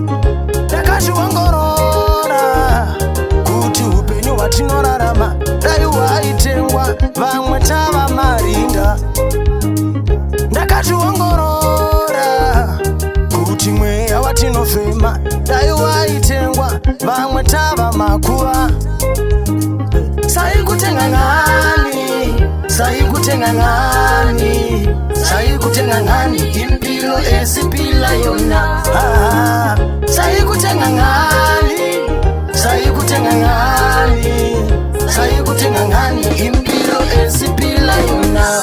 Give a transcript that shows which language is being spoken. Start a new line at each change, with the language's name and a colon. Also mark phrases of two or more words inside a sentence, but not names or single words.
Shona: Ndakazviongorora kuti upenyu hwati vamwe tava marinda. Ndakationgorora kuti mweya watinofema dai waitengwa, vamwe tava makuva.
North Ndebele: Saikutenga ngani, saikutenga ngani, saikutenga ngani impilo esipila yona. Saikutenga ngani, saikutenga ngani, saikutenga ngani impilo esipila yona.